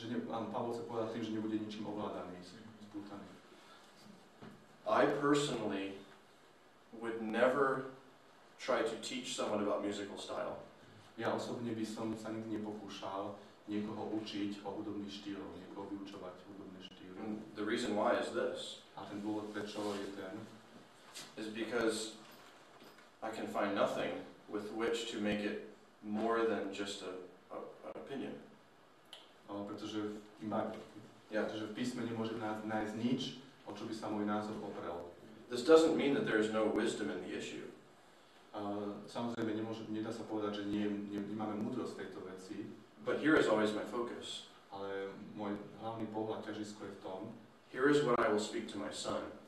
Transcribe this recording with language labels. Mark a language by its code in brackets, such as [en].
[sk] Pavol sa povedal tým, že nebude ničím ovládaný, spútaný. [en] I personally would never try to teach someone about musical style. [sk] Ja osobne by som sa nikdy nepokúšal niekoho učiť o hudobných štýloch, niekoho vyučovať hudobné štýly. [en] And the reason why is this. [sk] A ten dôvod, prečo je ten, [en] is because I can find nothing with which to make it more than just an opinion. [sk] Pretože [en] Yeah. [sk] v písme nemôžem nájsť nič, o čo by sa môj názor oprel. [en] This doesn't mean that there is no wisdom in the issue. [sk] Samozrejme, nedá sa povedať, že nemáme múdrosť v tejto veci, [en] But here is always my focus. [sk] ale môj hlavný pohľad, ťažisko je v tom, [en] Here is what I will speak to my son.